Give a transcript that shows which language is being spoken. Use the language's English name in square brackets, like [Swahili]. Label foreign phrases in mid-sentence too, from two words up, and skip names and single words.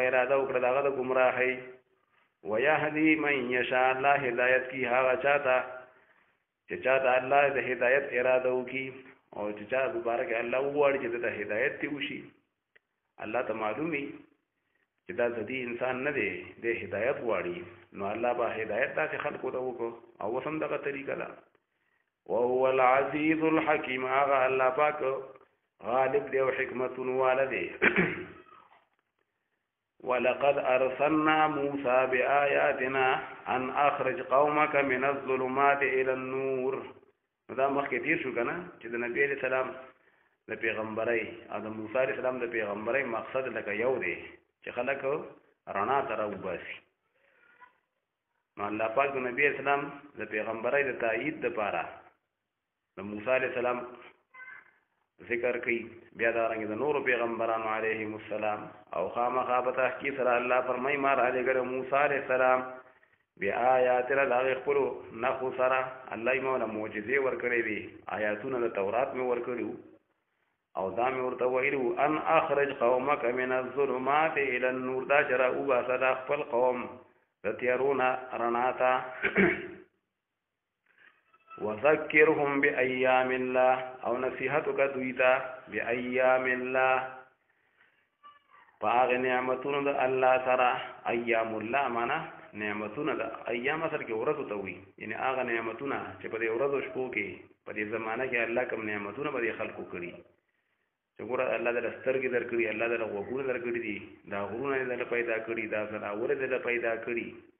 [Pashto] اراده وکړه دغه د ګمراهۍ [Arabic] ویهدي من یشاء [Pashto] الله هدایت کی هغه چاته چې چاته الله د هدایت اراده وکړي او چې چا دوباره کې الله وغواړي چې د هدایت تی وشي الله ته معلومي چې دا ذاتي انسان نه دی د هدایت غواړي نو الله به هدایت داسې خلکو ته وکړو او اوس هم دغه طریقه ده [Arabic] وهو العزیز الحکیم [Pashto] هغه الله پاک غالب دی او حکمتون والا دی [Arabic] ولقد ارسلنا موسى بآياتنا ان اخرج قومك من الظلمات الى النور [Pashto] دا مخکې تیر شو کنه چې د نبی علیہ السلام د پیغمبرۍ او د موسی علیہ السلام د پیغمبرۍ مقصد لکه یو دی چې خلک رڼا ته راوباسي نو الله پاک د نبی علیہ السلام د پیغمبرۍ د تایید دپاره د موسی علیہ السلام ذکر کوي بیا دارنګه د نورو پیغمبرانو علیهم السلام او خامخا په تحقیق سره الله فرمایي ما رالیږلی موسی علیہ السلام بآیاتنا د هغې خپلو نښو سره الله یې موږ له معجزې ورکړی دي آیاتونه د تورات مې ورکړي او دا مې ورته ویلي [Arabic] ان اخرج قومک من الظلمات الى النور [Pashto] دا چې راوباسه دا خپل قوم د تیارو نه رڼا ته [Arabic] وذکرهم بأیام الله [Pashto] او نصیحت وکړه دوی ته [Arabic] بأیام الله [Pashto] په هغې نعمتونو د الله سره [Arabic] ایام الله [Pashto] معنا نعمتونه د ایام اصل کې ورځو ته وي یعنی هغه نعمتونه چې په دې ورځو شپو کې په دې زمانه کې الله کوم نعمتونه به دې خلکو کړي چې ګوره الله دله سترګې درکړي الله دله غوږونه درکړي دي دا غرونه یې دله پیدا کړي دا ځناور یې دله پیدا کړي